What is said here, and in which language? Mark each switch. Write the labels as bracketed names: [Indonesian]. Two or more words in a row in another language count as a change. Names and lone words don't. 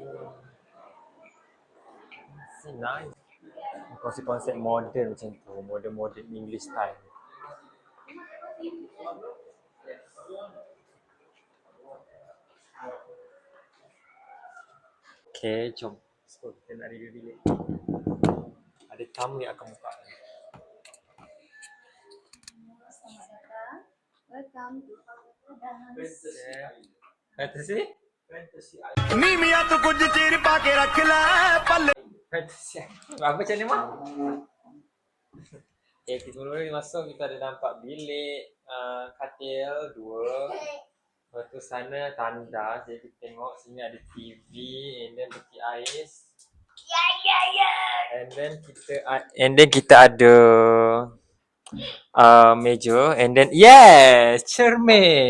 [Malay] Nice. Konsep modern macam tu. [English] Modern English style. Okay, jom. [Malay] So, kita nak review bilik. Ada tamu yang akan buka. [English] Welcome to [Malay] Fantasy? [Punjabi] ਨੀਵੀਆਂ ਤੋਂ ਕੁਝ ਚਿਰ ਪਾ ਕੇ ਰੱਖ ਲੈ ਪੱਲੇ [Malay] Fantasy. Apa macam ni, Mak? Okay, kita mula masuk, kita ada nampak bilik, katil 2. Lepas tu sana tanda, jadi kita tengok sini ada TV, [English] and then [Malay] peti ais. [English] And then [Malay] kita ada meja, [English] and then yes, [Malay] cermin.